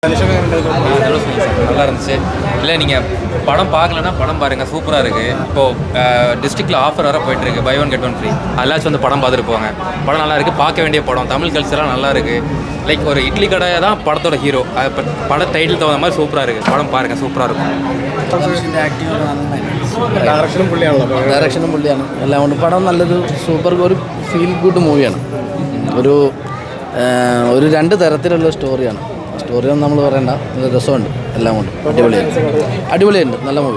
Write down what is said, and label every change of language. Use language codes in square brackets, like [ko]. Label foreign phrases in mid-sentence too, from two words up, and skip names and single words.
[ta] நல்லா இருந்துச்சு. இல்லை நீங்கள் படம் பார்க்கலன்னா படம் பாருங்கள், சூப்பராக இருக்குது. இப்போது டிஸ்ட்ரிக்டில் ஆஃபர் வர போயிட்டுருக்கு, [en] buy one get one free. [ta] எல்லாச்சும் வந்து படம் பார்த்துட்டு போங்க. படம் நல்லா இருக்குது, பார்க்க வேண்டிய படம். தமிழ் கல்ச்சராக நல்லா இருக்குது. லைக் ஒரு இட்லி கடை தான் படத்தோட ஹீரோ. இப்போ பட டைட்டில் தகுந்த மாதிரி சூப்பராக இருக்குது. படம் பாருங்கள், സൂപ്പറാக இருக்கும். [ml] ഡയറക്ഷനും പുള്ളിയാണ്. എല്ലാം കൊണ്ട് പടം നല്ലൊരു സൂപ്പർ ഒരു [en] feel good [ml] മൂവിയാണ്. ഒരു രണ്ട് തരത്തിലുള്ള സ്റ്റോറിയാണ്. സ്റ്റോറിയൊന്നും നമ്മൾ പറയണ്ട, രസമുണ്ട്. എല്ലാം കൊണ്ട് അടിപൊളിയുണ്ട്. നല്ല മൂവി,